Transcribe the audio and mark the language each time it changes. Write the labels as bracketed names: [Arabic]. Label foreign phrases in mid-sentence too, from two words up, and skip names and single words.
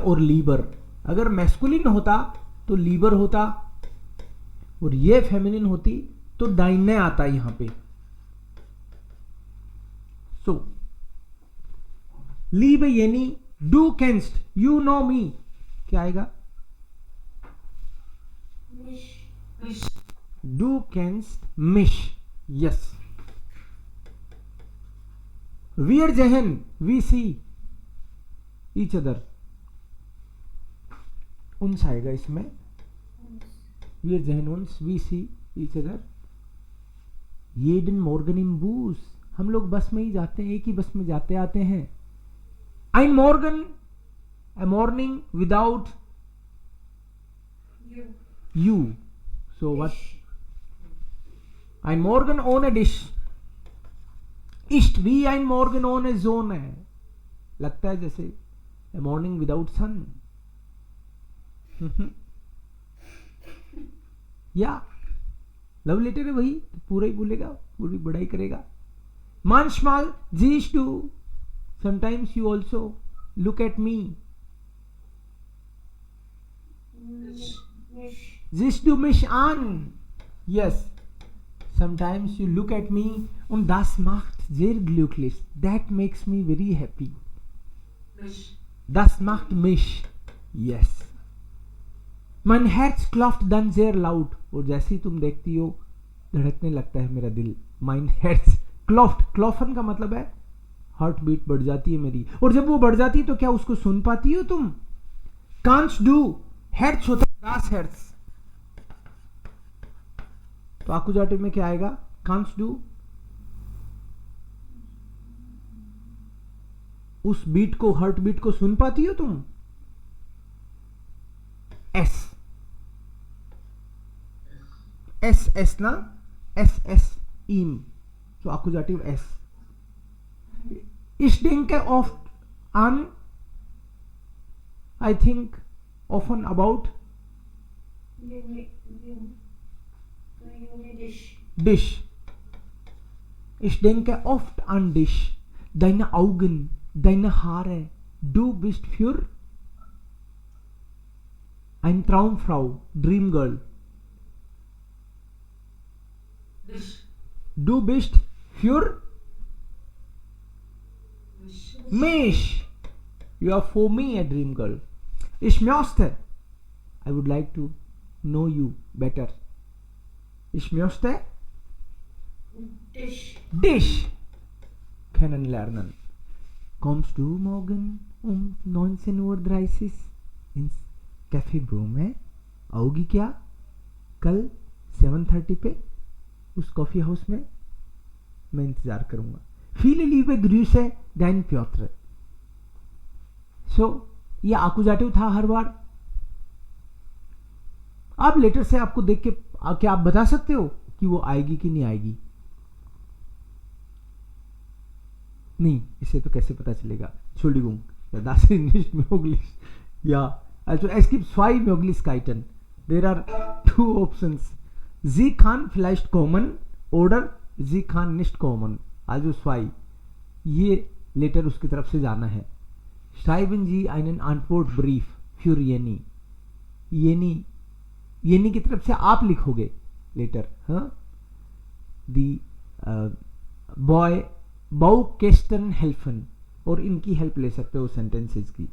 [Hindi] और लीबर, अगर मैस्कुलिन होता तो लीबर होता, और ये फेमिनिन होती तो डाइने आता यहां पे. [German] So lieb Jenny, du kennst, [English] you know me, [Hindi] क्या आएगा? [German] Du kennst mich. Yes. Wir sehen, [English] we see each other. [Hindi] Uns आएगा इसमें. [German] Wir sehen uns, [English] we see each other. [German] Jeden Morgen im Bus. [Hindi] हम लोग बस में ही जाते हैं, एक ही बस में जाते आते हैं. [German] Ein Morgen, [English] a morning without you. So what? [German] Ein Morgen ohne dich ist wie ein Morgen ohne Sonne. [Hindi] लगता है जैसे [English] a morning without sun. [Hindi] या [English] love letter [Hindi] है वही, पूरा ही बोलेगा, पूरी बड़ाई करेगा. [German] Manchmal siehst du, [English] sometimes you also look at me. [German] Siehst du mich an? [English] Yes. Sometimes you look at me [German] und das macht sehr glücklich. [English] That makes me very happy. [German] Mich. Das macht mich. Yes. Mein Herz klopft dann sehr laut. [Hindi] और जैसे ही तुम देखती हो धड़कने लगता है मेरा दिल. [German] Mein Herz klopft. Klopfen [Hindi] का मतलब है [English] heart beat [Hindi] बढ़ जाती है मेरी. और जब वो बढ़ जाती है तो क्या उसको सुन पाती हो तुम? [German] Kannst du? Herz [Hindi] होता है [German] das Herz. [Hindi] तो आकुजाटिव में क्या आएगा? [German] Kannst du? [Hindi] उस बीट को, [English] heart beat [Hindi] को सुन पाती हो तुम? [German] es es es ना, es es ihm, तो आकुजाटिव एस. Ich denke oft an, [English] I think often about dich. [German] Ich denke oft an dich. Deine Augen, deine Haare, du bist für ein Traumfrau, [English] Dream Girl. [German] Dich. Du bist für mich. [English] You are for me a dream girl. [German] Ich möchte, [English] I would like to know you better. [German] Ich möchte dich kennenlernen. Kommst du morgen um 19:30 Uhr ins कैफे ब्रूम है? [Hindi] आओगी क्या कल 7:30 पे उस [English] coffee house [Hindi] में? मैं इंतजार करूंगा. [German] Viele liebe Grüße, dein Piotr. [Hindi] So ये आकुजाटिव था हर बार. आप लेटर से आपको देख के क्या आप बता सकते हो कि वो आएगी कि नहीं आएगी? नहीं, इसे तो कैसे पता चलेगा? [German] Entschuldigung, das ist nicht möglich. Ja, also es gibt zwei Möglichkeiten. [English] There are two options. [German] Sie kann vielleicht kommen oder sie kann nicht kommen. Also zwei. [Hindi] ये लेटर उसकी तरफ से जाना है. [German] Schreiben Sie einen Antwortbrief für Jenny. [Hindi] येनी की तरफ से आप लिखोगे लेटर. हाँ, [German] die Baukästen [Hindi] helfen, और इनकी हेल्प ले सकते हो सेंटेंसेस की.